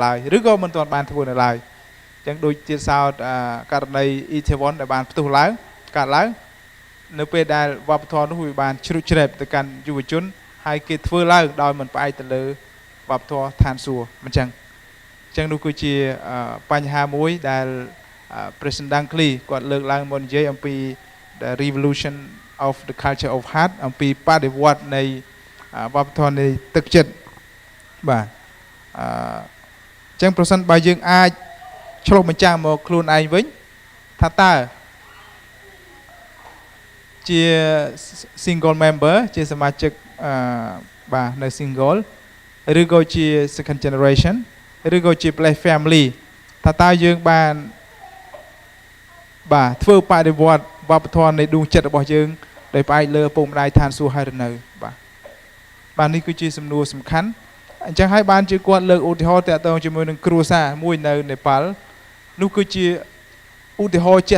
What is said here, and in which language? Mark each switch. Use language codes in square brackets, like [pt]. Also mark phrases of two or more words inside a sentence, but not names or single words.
[km] ឡើយឬក៏មិនទាន់បានធ្វើនៅឡើយចឹងដូចទៀតសោតករណីអ៊ីធីវ៉ុនដែលបានផ្ទុះឡើងកើតឡើងនៅពេលដែល វប្បធម៌នោះវាបានជ្រុះជ្រែកទៅកាន់យុវជនហើយគេធ្វើឡើងដោយមិនផ្អែកទៅលើវប្បធម៌ឋានសួគ៌មិនចឹងចឹងនោះគឺជាបញ្ហាមួយដែល President Dunkley គាត់លើកឡើងមកនិយាយអំពី [en] the revolution of the culture of heart [km] អំពីបដិវត្តនៃវប្បធម៌នៃទឹកចិត្តបាទចឹងប្រសិនបើយើងអាចឆ្លុះបញ្ចាំងមកខ្លួនឯងវិញថាតើ ជា [en] single member [km] ជាសមាជិកបាទនៅ single ឬក៏ជា [en] second generation [km] ឬក៏ជា [en] blessed family [km] ថាតើយើងបានបាទធ្វើបដិវត្តវប្បធម៌នៃដួងចិត្តរបស់យើងដោយផ្អែកលើឪពុកម្ដាយឋានសួគ៌ហើយឬនៅបាទនេះគឺជាសំណួរសំខាន់អញ្ចឹងហើយបានជាគាត់លើកឧទាហរណ៍តាក់ទងជាមួយនឹងគ្រួសារមួយនៅនេប៉ាល់នោះគឺជាឧទាហរណ៍ជាក់